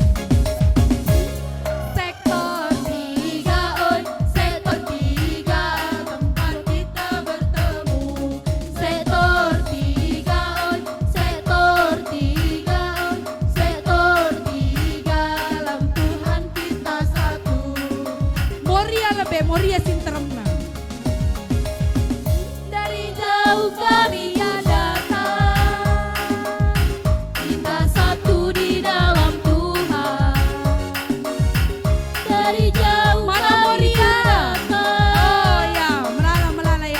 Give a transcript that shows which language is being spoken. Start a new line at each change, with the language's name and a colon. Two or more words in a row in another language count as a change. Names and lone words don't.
Indonesian: Sektor 3, oi, sektor 3, tempat kita bertemu. Sektor 3, oi, sektor 3, oi, sektor 3, dalam Tuhan kita satu.
Batak Karo: Moria lebih, Moria sinteremna.
Indonesian: Dari jauh kami ya datang, kita satu di dalam Tuhan. Dari jauh Mana kami Moria? pun Oh datang,
Batak Karo: ya, melala ya.